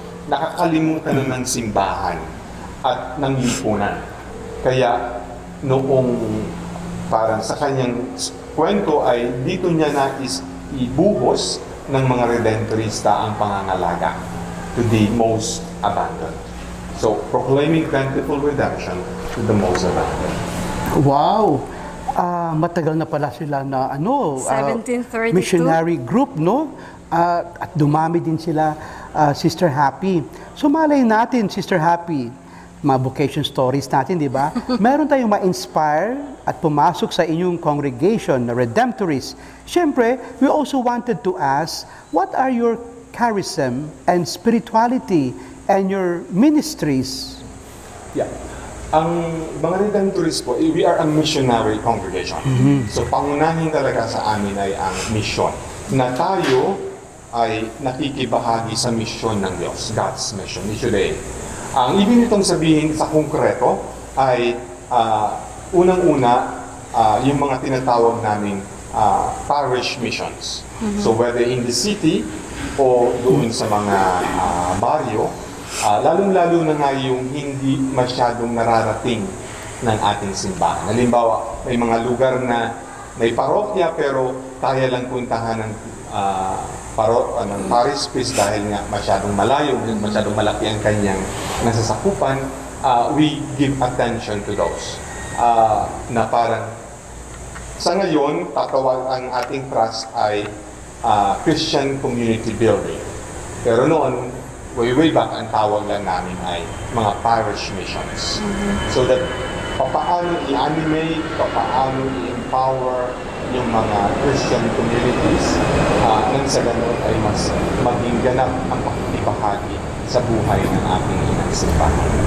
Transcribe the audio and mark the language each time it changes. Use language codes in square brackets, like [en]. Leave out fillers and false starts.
[tl] Nakakalimutan na ng simbahan at ng lipunan. Kaya noong parang sa kanyang kwento ay dito niya nais ibuhos ng mga Redemptorista ang pangangalaga [en] to the most abandoned. So, proclaiming plentiful redemption to the most abandoned. [tl] Wow! Matagal na pala sila na [en] 1732. Missionary group, [tl] no? At dumami din sila, Sister Happy. So malay natin, Sister Happy, mga vocation stories natin, di ba? Meron tayong ma-inspire at pumasok sa inyong congregation na Redemptorists. Siyempre, [en] we also wanted to ask, what are your charism and spirituality and your ministries? Yeah. [tl] Ang mga [en] Redemptorists [tl] po, [en] we are a missionary congregation. [tl] So, pangunahin talaga sa amin ay ang mission. Na tayo ay nakikibahagi sa mission ng Diyos, [en] God's mission, mission day. [tl] Ang ibig nitong sabihin sa konkreto ay unang-una yung mga tinatawag naming parish missions. So [en] whether in the city [tl] o doon sa mga baryo, lalong-lalo na nga yung hindi masyadong nararating ng ating simbahan. Halimbawa, may mga lugar na may parokya pero kaya lang puntahan ng parish priest dahil nga masyadong malayo, masyadong malaki ang kanyang nasasakupan. [en] We give attention to those. [tl] Na parang sa ngayon, ang ating trust ay [en] Christian community building. [tl] Pero noon, way back, ang tawag lang namin ay mga parish missions. [en] So that [tl] papaano i-animate, papaano i-empower yung mga Christian communities nang sa ganun ay mas maging ganap ang pakikibahagi sa buhay ng ating inang simbahan.